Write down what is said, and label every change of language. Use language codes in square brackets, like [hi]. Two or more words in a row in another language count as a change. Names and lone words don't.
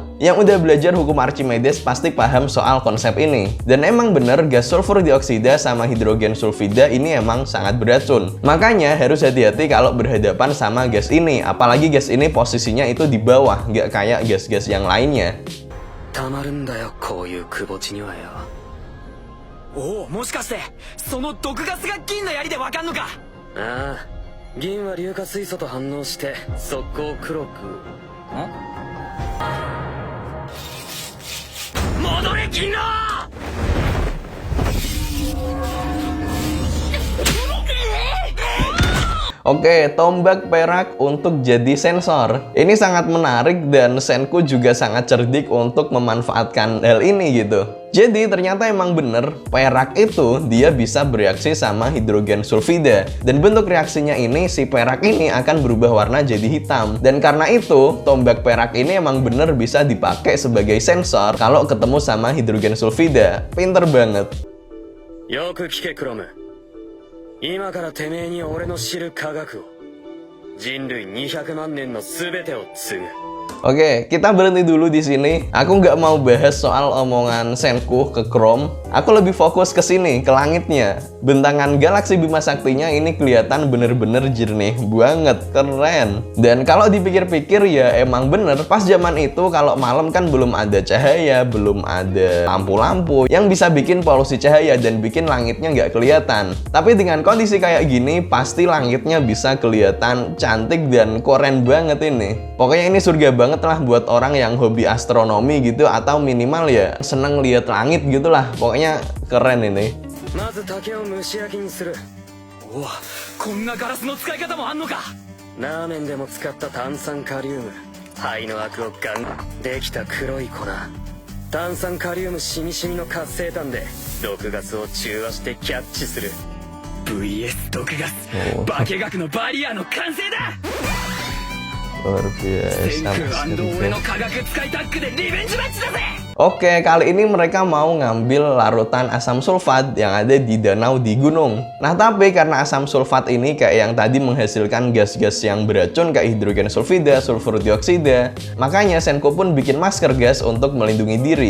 [id] Yang udah belajar hukum Archimedes pasti paham soal konsep ini. Dan emang bener gas sulfur dioksida sama hidrogen sulfida ini emang sangat beracun. Makanya harus hati-hati kalau berhadapan sama gas ini. Apalagi gas ini posisinya itu di bawah, nggak kayak gas-gas yang lainnya. [ja] たまるんだよ、こういうくぼ地にはよ。おお、もしかしてその毒ガスが銀の槍でわかんのか。ああ、銀は硫化水素と反応して速攻黒く。戻れ銀の。 [id] Oke, tombak perak untuk jadi sensor. Ini sangat menarik dan Senku juga sangat cerdik untuk memanfaatkan hal ini gitu. Jadi ternyata emang bener, perak itu dia bisa bereaksi sama hidrogen sulfida. Dan bentuk reaksinya ini, si perak ini akan berubah warna jadi hitam. Dan karena itu, tombak perak ini emang bener bisa dipakai sebagai sensor kalau ketemu sama hidrogen sulfida. Pinter banget. [ja] よく聞けクロム。今からてめえに俺の知る科学を、人類200万年の全てを継ぐ。 [id] Oke, kita berhenti dulu di sini. Aku nggak mau bahas soal omongan Senku ke Chrome. Aku lebih fokus ke sini, ke langitnya. Bentangan galaksi Bima Saktinya ini kelihatan bener-bener jernih banget, keren. Dan kalau dipikir-pikir ya emang bener, pas zaman itu kalau malam kan belum ada cahaya, belum ada lampu-lampu yang bisa bikin polusi cahaya dan bikin langitnya nggak kelihatan. Tapi dengan kondisi kayak gini, pasti langitnya bisa kelihatan cantik dan keren banget ini. Pokoknya ini surga banget lah buat orang yang hobi astronomi gitu, atau minimal ya seneng lihat langit gitulah. Pokoknya keren ini. [ja] まず竹を蒸し焼きにする。おお、こんなガラスの使い方もあんのか。ラーメンでも使った炭酸カリウム、肺のアクをガンできた黒い粉、炭酸カリウムしみしみの活性炭で毒ガスを中和してキャッチする VS 毒ガス化学のバリアの完成だ。 [id] Luar biasa. [ja] 天空俺の化学使いタッグでリベンジマッチだぜ。 [id] Oke, kali ini mereka mau ngambil larutan asam sulfat yang ada di danau di gunung. Nah, tapi karena asam sulfat ini kayak yang tadi menghasilkan gas-gas yang beracun kayak hidrogen sulfida, sulfur dioksida, makanya Senko pun bikin masker gas untuk melindungi diri.